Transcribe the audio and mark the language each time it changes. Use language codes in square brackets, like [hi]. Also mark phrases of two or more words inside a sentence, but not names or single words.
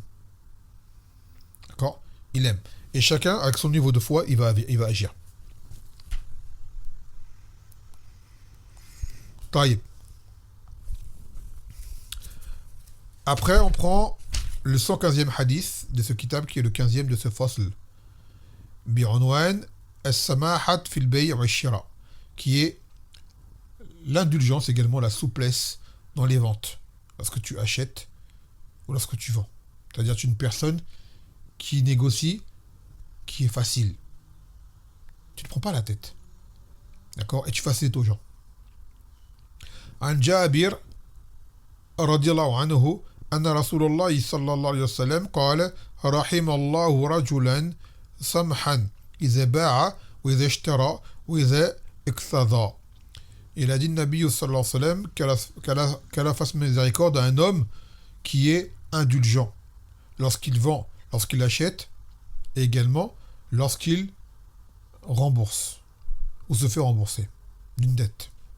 [fr] D'accord? Il aime. Et chacun, avec son niveau de foi, il va agir. Taïb. Après, on prend le 115e hadith de ce kitab qui est le 15e de ce fasl. [ar] بعنوان السماحة في البيع والشراء, [fr] qui est l'indulgence, également la souplesse dans les ventes. Lorsque tu achètes ou lorsque tu vends. C'est-à-dire tu es une personne qui négocie, qui est facile. Tu ne prends pas la tête. D'accord? Et tu facilites aux gens. [ar] عن جابر رضي الله عنه أن رسول الله صلى الله عليه وسلم قال رحم الله رجلا سمحا إذا باع وإذا اشترى وإذا اقتضى. [fr] Il a dit [ar] نبي صلى الله عليه وسلم [fr] qu'Allah fasse miséricorde à un homme qui est indulgent lorsqu'il vend, lorsqu'il achète et également lorsqu'il rembourse ou se fait rembourser d'une dette.